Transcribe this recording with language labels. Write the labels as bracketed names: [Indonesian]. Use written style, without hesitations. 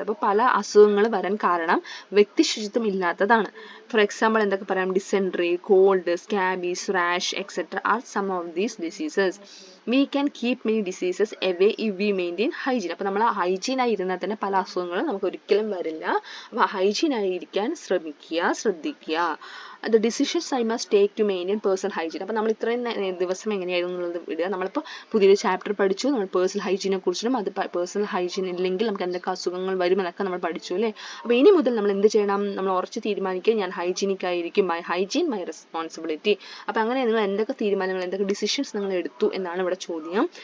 [Malayalam] അപ്പോൾ പല അസുഖങ്ങൾ വരാൻ കാരണം വ്യക്തി ശുചിത്വം ഇല്ലാത്തതാണ്. ഫോർ എക്സാമ്പിൾ എന്തൊക്കെ പറയാം? [English] Dysentery, cold, scabies, rash etcetera are some of these diseases. We can keep many diseases away if we maintain hygiene. [Malayalam] അപ്പോൾ നമ്മൾ ഹൈജീനായി ഇരുന്നാൽ തന്നെ പല അസുഖങ്ങളും നമുക്ക് ഒരിക്കലും വരില്ല. അപ്പോൾ ഹൈജീനായി ഇരിക്കാൻ ശ്രദ്ധിക്കുക. [English] The decisions I must take to maintain personal hygiene. [Malayalam] അപ്പോൾ നമ്മൾ ഇത്രയും ദിവസം എങ്ങനെയായിരുന്നു എന്നുള്ളത് വിടുക. നമ്മളിപ്പോൾ പുതിയൊരു ചാപ്റ്റർ പഠിച്ചു. നമ്മൾ പേഴ്സണൽ ഹൈജീനെ കുറിച്ചും അത് പേഴ്സണൽ ഹൈജീൻ ഇല്ലെങ്കിൽ നമുക്ക് എന്തൊക്കെ അസുഖങ്ങൾ വരുമെന്നൊക്കെ നമ്മൾ പഠിച്ചു അല്ലേ. അപ്പോൾ ഇനി മുതൽ നമ്മൾ എന്ത് ചെയ്യണം? നമ്മൾ ഉറച്ച് തീരുമാനിക്കുക, ഞാൻ ഹൈജീനിക് ആയിരിക്കും, [English] My hygiene my responsibility. [Malayalam] അപ്പോൾ അങ്ങനെ നിങ്ങൾ എന്തൊക്കെ തീരുമാനങ്ങൾ, എന്തൊക്കെ ഡിസിഷൻസ് നിങ്ങൾ എടുത്തു എന്നാണ് ഇവിടെ ചോദ്യം.